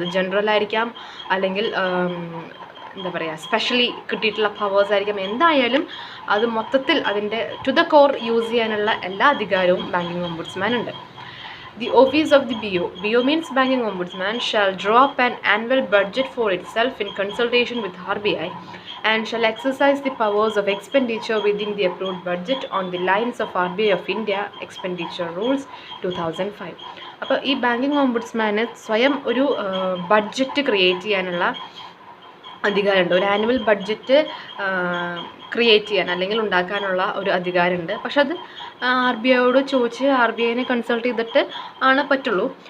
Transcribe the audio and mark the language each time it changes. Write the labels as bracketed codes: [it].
[ml] അത് ജനറൽ ആയിരിക്കാം, അല്ലെങ്കിൽ എന്താ പറയുക സ്പെഷ്യലി കിട്ടിയിട്ടുള്ള പവേഴ്സ് ആയിരിക്കും. എന്തായാലും അത് മൊത്തത്തിൽ അതിൻ്റെ [en] to the core [ml] യൂസ് ചെയ്യാനുള്ള എല്ലാ അധികാരവും ബാങ്കിങ് ഓംബുഡ്സ്മാൻ ഉണ്ട്. [en] The office of the BO means Banking Ombudsman, shall draw up an annual budget for itself in consultation with RBI and shall exercise the powers of expenditure within the approved budget on the lines of RBI of India Expenditure Rules 2005. [ml] അപ്പോൾ ഈ banking ഓംബുഡ്സ്മാന് സ്വയം ഒരു budget create ചെയ്യാനുള്ള അധികാരമുണ്ട്. ഒരു annual budget create ചെയ്യാൻ അല്ലെങ്കിൽ ഉണ്ടാക്കാനുള്ള ഒരു അധികാരമുണ്ട്. പക്ഷെ അത് RBIയോട് ചോദിച്ച് RBIനെ കൺസൾട്ട് ചെയ്തിട്ട് ആണ് പറ്റുള്ളൂ.